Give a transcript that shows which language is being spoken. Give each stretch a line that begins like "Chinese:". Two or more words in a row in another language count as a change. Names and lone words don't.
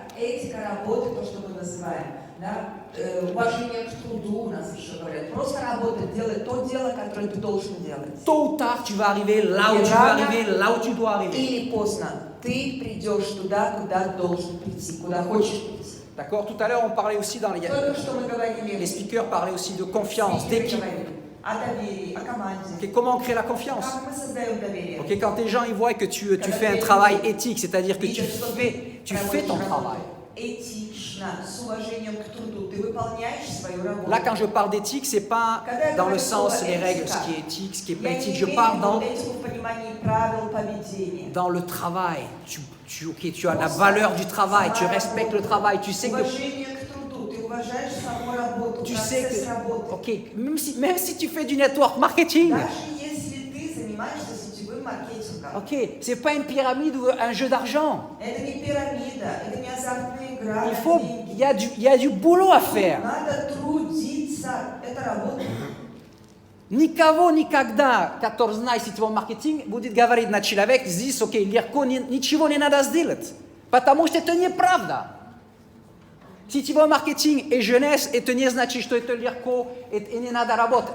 Russian: Этика работы, то, что мы называем. Да? Уважение к труду у нас еще говорят. Просто работать, делать то дело, которое ты должен делать.
French: Tôt ou tard, tu vas arriver là où tu veux arriver, là où tu dois arriver.
Russian: Или поздно ты придешь туда, куда должен прийти, куда хочешь прийти.
French: D'accord? Tout à l'heure, on parlait aussi dans
Russian: Только что мы
French: les
Russian: говорили
French: speakers parlaient aussi de confiance, d'équipe.
Russian: о доверии, о команде.
French: Ok, comment on crée la confiance?
Russian: Как мы создаем доверие?
French: Ok, quand les gens ils voient que tu fais un travail éthique, c'est-à-dire que tu fais ton travail.
Russian: Этично, с уважением к труду. Ты выполняешь свою работу.
French: Là, quand je parle d'éthique, c'est pas dans le sens les règles, ce qui est éthique, ce qui est pas éthique. Je parle
Russian: этику в понимании правил поведения.
French: dans le travail. Tu as la valeur du travail, tu respectes le travail, tu sais que
Russian: Уважение к труду. Ты уважаешь саму работу,
French: tu sais
Russian: процесс
French: que
Russian: работы.
French: ok, même si tu fais du
English: network marketing,
Russian: Даже если ты занимаешься сетевым маркетингом,
French: ok, c'est pas une pyramide ou un jeu d'argent.
Russian: это не пирамида, это не азартная игра.
French: Il y a du boulot à faire.
Russian: Надо трудиться. Это работа. Никого никогда, который знает сетевой маркетинг, будет говорить на человек, здесь, окей, легко, ничего не надо сделать. Потому что это неправда. Сетевой маркетинг и jeunesse, это не значит, что это легко и не надо работать.